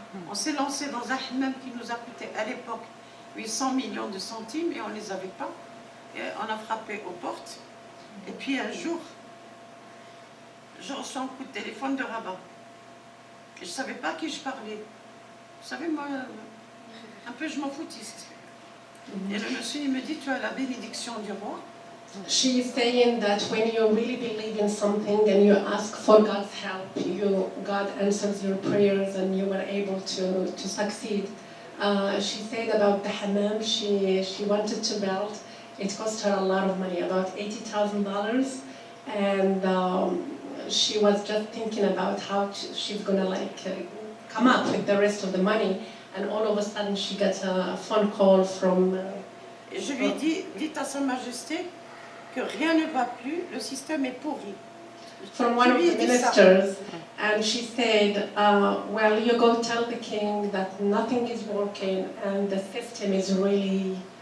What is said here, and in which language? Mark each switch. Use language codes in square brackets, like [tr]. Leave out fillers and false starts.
[fr] On s'est lancé dans un hammam qui nous a coûté à l'époque 800 millions de centimes et on ne les avait pas. Et on a frappé aux portes. Et puis un jour, je reçois un coup de téléphone de Rabat. Et je ne savais pas à qui je parlais. Vous savez, moi, un peu je m'en foutiste. Et le monsieur, il me dit, tu as la bénédiction du roi. [en] She is saying that when you really believe in something and you ask for God's help, God answers your prayers and you were able to succeed. She said about the hammam she wanted to build. It cost her a lot of money, about $80,000, and she was just thinking about how she's gonna come up with the rest of the money, and all of a sudden she gets a phone call from. [fr] Et je lui ai dit, dites à Sa Majesté que rien ne va plus, le système est pourri. [en] From one of the ministers, and she said, well, you go tell the king that nothing is working and the system is really